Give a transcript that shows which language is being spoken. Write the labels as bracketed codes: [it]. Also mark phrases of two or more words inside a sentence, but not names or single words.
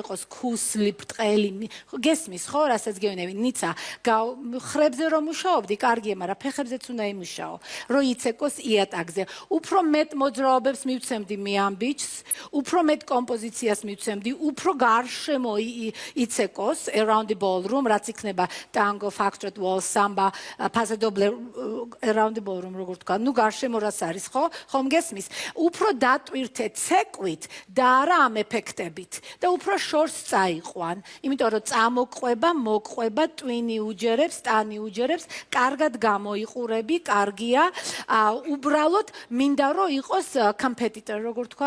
[ka] იყოს ქუსლი ბრტყელი გესმის ხო რასაც გეუბნები ნიცა ხრებზე რომ მუშაობდი კარგია მაგრამ ფეხებზეც უნდა იმუშაო რომ იცეკოს იატაგზე უფრო მეტ მოძრაობებს მივცემდი მე ამ ბიჭს უფრო მეტ კომპოზიციას მივცემდი უფრო გარშემო იცეკოს [en] around the ballroom [ka] რაც იქნება [en] tango foxtrot waltz samba pasodoble around the ballroom [ka] როგორ თქვა ნუ გარშემო რას არის ხო ხომ გესმის უფრო დატვირთე ცეკვით და არა ამ ეფექტებით და უფრო შორს წაიყვან იმიტომ რომ წამოყვება მოყვება ტვინი უჯერებს ტანი უჯერებს კარგად გამოიყურები კარგია უბრალოდ მინდა რომ იყოს competitor როგორ თქვა